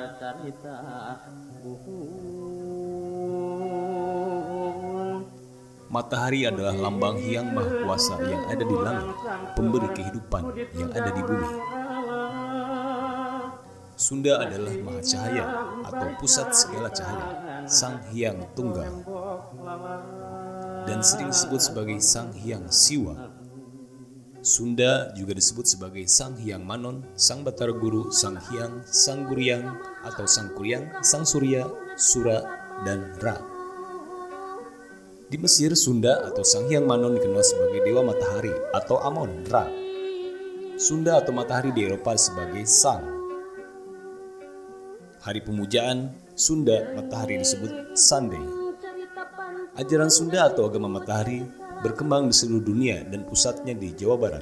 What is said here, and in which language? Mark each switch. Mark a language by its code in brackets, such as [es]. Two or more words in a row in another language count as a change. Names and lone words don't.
[id] Matahari adalah lambang Hyang Maha Kuasa yang ada di langit, pemberi kehidupan yang ada di bumi. Sunda adalah Maha Cahaya atau pusat segala cahaya, Sang Hyang Tunggal, dan sering disebut sebagai Sang Hyang Siwa. Sunda juga disebut sebagai Sang Hyang Manon, Sang Batara Guru, Sang Hyang, Sang Guryang atau Sang Kuryang, Sang Surya, Sura, dan Ra. Di Mesir, Sunda atau Sang Hyang Manon dikenal sebagai Dewa Matahari atau Amon Ra. Sunda atau Matahari di Eropa sebagai Sang. Hari pemujaan Sunda Matahari disebut Sunday. Ajaran Sunda atau agama Matahari berkembang di seluruh dunia dan pusatnya di Jawa Barat.